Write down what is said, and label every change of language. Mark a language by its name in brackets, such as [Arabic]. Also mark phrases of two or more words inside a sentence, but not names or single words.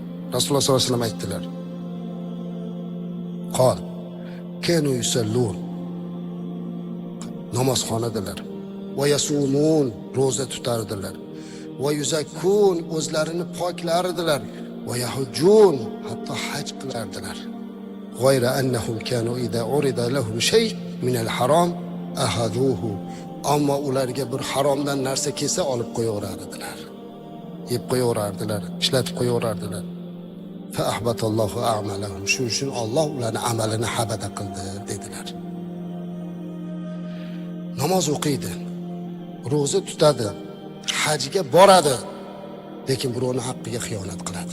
[Arabic] رسول الله صلى الله عليه وسلم [Uzbek] aytdilar. [Arabic] قال كانوا يصلون, [Uzbek] namozxonadalar, [Arabic] ويصومون, [Uzbek] ro'za tutardilar, [Arabic] ويزكون, [Uzbek] o'zlarini poklardilar, [Arabic] ويحجون, [Uzbek] hatto haj qilardilar. [Arabic] غير أنهم كانوا إذا أريد لهم شيء من الحرام أخذوه. [Uzbek] Ammo ularga bir haromdan narsa kelsa olib qo'yaverardilar. Yeb qo'yaverardilar, ishlatib qo'yaverardilar. [Arabic] فأحبط الله أعمالهم. [Uzbek] Shuning uchun Alloh ularning amalini habada qildi dedilar. Namoz o'qiydi, ro'za tutadi, hajga boradi, lekin birovning haqqiga xiyonat qiladi.